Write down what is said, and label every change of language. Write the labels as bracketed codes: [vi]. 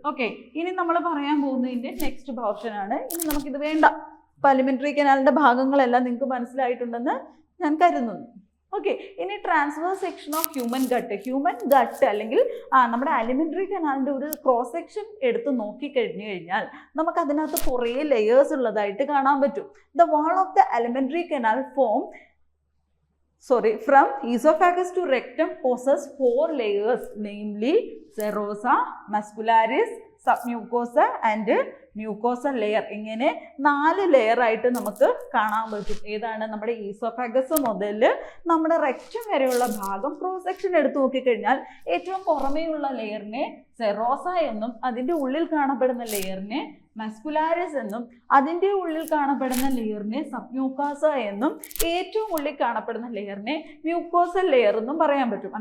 [ml] Okay, ഇനി നമ്മൾ പറയാൻ പോകുന്നതിൻ്റെ നെക്സ്റ്റ് പോർഷനാണ്. ഇനി നമുക്കിത് വേണ്ട. അപ്പോൾ അലിമെന്ററി കനാലിൻ്റെ ഭാഗങ്ങളെല്ലാം നിങ്ങൾക്ക് മനസ്സിലായിട്ടുണ്ടെന്ന് ഞാൻ കരുതുന്നു. ഓക്കെ, ഇനി [en] transverse section of human gut [ml] അല്ലെങ്കിൽ നമ്മുടെ അലിമെന്ററി കനാലിൻ്റെ ഒരു ക്രോസ് സെക്ഷൻ എടുത്ത് നോക്കിക്കഴിഞ്ഞു കഴിഞ്ഞാൽ നമുക്ക് അതിനകത്ത് കുറേ ലെയേഴ്സ് ഉള്ളതായിട്ട് കാണാൻ പറ്റും. [en] The wall of the alimentary canal from esophagus to rectum possess 4 layers, namely serosa, muscularis, submucosa and mucosal layer. [ml] ഇങ്ങനെ 4 ലെയർ ആയിട്ട് നമുക്ക് കാണാൻ പറ്റും. ഏതാണ്? നമ്മുടെ ഈസോഫാഗസ് മുതൽ നമ്മുടെ റെക്റ്റം വരെയുള്ള ഭാഗം ക്രോസ് സെക്ഷൻ എടുത്ത് നോക്കിക്കഴിഞ്ഞാൽ ഏറ്റവും പുറമേയുള്ള ലെയറിനെ സെറോസ എന്നും അതിൻ്റെ ഉള്ളിൽ കാണപ്പെടുന്ന ലെയറിനെ മസ്കുലാരിസ് എന്നും അതിൻ്റെ ഉള്ളിൽ കാണപ്പെടുന്ന ലെയറിനെ സബ്മ്യൂക്കോസ എന്നും ഏറ്റവും ഉള്ളിൽ കാണപ്പെടുന്ന ലെയറിനെ മ്യൂക്കോസൽ ലെയർ എന്നും പറയാൻ പറ്റും.